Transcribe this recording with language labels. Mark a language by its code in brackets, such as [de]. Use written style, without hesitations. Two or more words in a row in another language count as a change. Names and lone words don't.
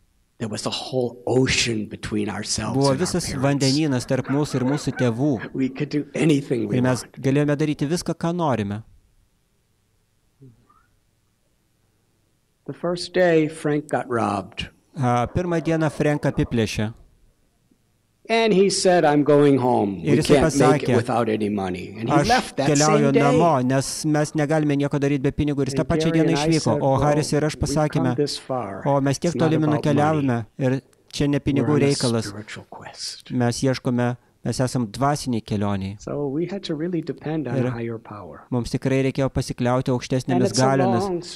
[lt] Buvo visas vandenynas tarp mūsų ir mūsų tėvų. Ir mes galėjome daryti viską, ką norime. Pirmą dieną Frank apiplėšė. [en] And he said, I'm going home. We can't make it [lt] pasakė, [en] without any money. And he [lt] aš [en] left that [lt] keliauju [en] same day. [lt] namo, nes mes negalime nieko daryti be pinigų. Ir jis tą pačią dieną išvyko. O Haris ir aš pasakėme, o mes tiek tolimi nukeliavome ir čia ne pinigų reikalas. Mes ieškome, mes esam dvasiniai kelioniai. Ir mums tikrai reikėjo pasikliauti aukštesnėmis galiomis.